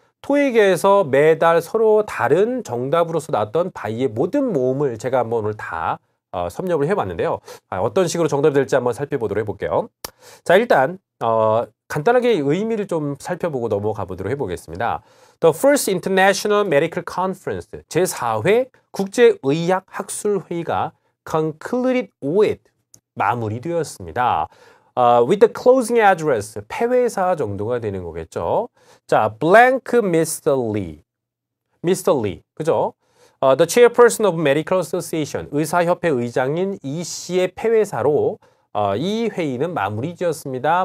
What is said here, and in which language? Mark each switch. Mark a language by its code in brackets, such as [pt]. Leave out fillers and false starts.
[ko] 토익에서 매달 서로 다른 정답으로서 나왔던 바이의 모든 모음을 제가 한번 오늘 다 섭렵을 해봤는데요. 어떤 식으로 정답이 될지 한번 살펴보도록 해볼게요. 자, 일단 간단하게 의미를 좀 살펴보고 넘어가 보도록 해보겠습니다. [en] The First International Medical Conference, [ko] 제4회 국제의학학술회의가 [en] concluded with, [ko] 마무리되었습니다. [en] With the closing address, [ko] 폐회사 정도가 되는 거겠죠. 자, [en] blank Mr. Lee. Mr. Lee, [ko] 그죠? [en] The chairperson of Medical Association, [ko] 의사협회 의장인 이 씨의 폐회사로 이 회의는 마무리 지었습니다.